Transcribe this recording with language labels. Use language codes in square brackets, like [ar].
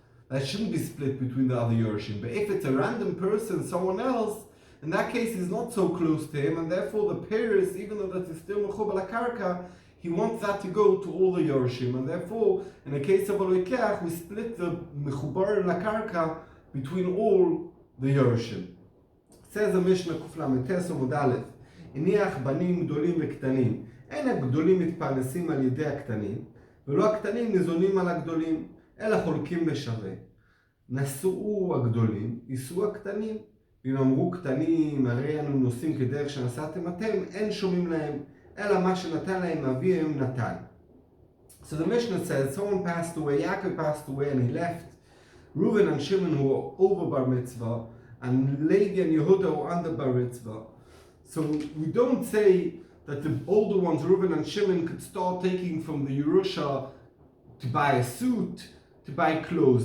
[en] That shouldn't be split between the other Yorshim. But if it's a random person, someone else, in that case he's not so close to him, and therefore the Paris, even though that is still Mechuba la Karka, he wants that to go to all the Yorshim. And therefore, in the case of a Loikech, we split the Mechubar la Karka between all the Yorshim. Says the Mishnah Kuf Lamed Tes Amud Aleph, [he] הניח בנים גדולים וקטנים. אין הגדולים מתפרנסים על ידי הקטנים, ולא הקטנים ניזונים על הגדולים. אלא חולקים בשווה. נשאו הגדולים, יישאו הקטנים. ואם אמרו קטנים, הרי אנו נוסעים כדרך שנסעתם אתם, אין שומעים להם, אלא מה שנתן להם אביהם נתן. [en] So the Mishnah says, someone passed away, Yaakov passed away and he left. Reuven and Shimon who were over bar mitzvah, and Levi and Yehuda were under bar mitzvah. So we don't say that the older ones, Reuven and Shimon, could start taking from the Yerusha to buy a suit, to buy clothes.